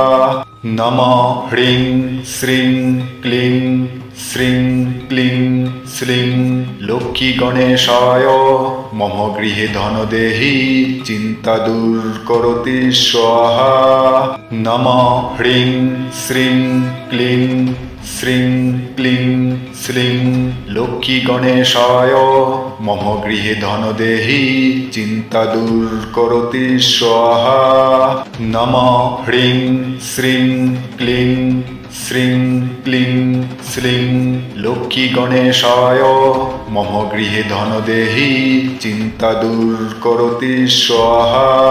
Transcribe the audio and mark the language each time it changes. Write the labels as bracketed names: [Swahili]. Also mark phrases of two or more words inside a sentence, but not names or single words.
[Sanskrit] नमः ह्रीं श्रीं क्लीं श्रीं क्लीं श्रीं लक्ष्मी गणेशाय मम गृहे धन देहि चिंता दूर करोति स्वाहा। नमः ह्रीं श्रीं क्लीं শ্রীং ক্লিং শ্রীং লক্ষ্মী গণেশায় মম গৃহে ধন দেহি চিন্তা দূর করতি স্বাহা নমঃ হ্রিং শ্রীং ক্লিং শ্রীং ক্লিং শ্রীং লক্ষ্মী গণেশায় মম গৃহে ধন দেহি চিন্তা দূর করতি স্বাহা